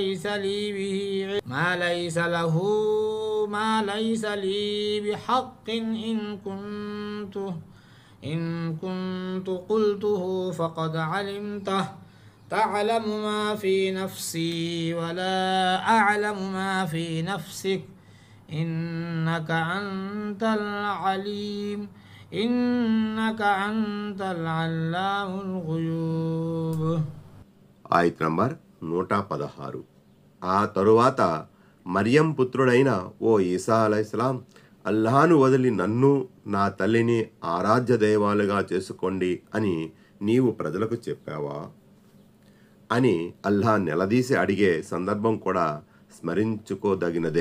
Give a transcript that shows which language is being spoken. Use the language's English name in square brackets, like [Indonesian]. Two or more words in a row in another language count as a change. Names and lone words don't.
[Arabic] ليس لي بحق إن كنت قلته فقد علمته تعلم ما في نفسي ولا أعلم ما في نفسك إنك أنت العلام الغيوب. [Telugu] ఆయత నంబర్ 116. ఆ తరువాత మరియం పుత్రుడైన ఓ ఈసా అలైహిస్సలాం, అల్లాహ్ను వదిలి నన్ను నా తల్లిని ఆరాధ్య దైవాలుగా చేసుకోండి అని నీవు ప్రజలకు చెప్పావా అని అల్లాహ్ నిలదీసి అడిగే సందర్భం కూడా స్మరించుకోదగినదే.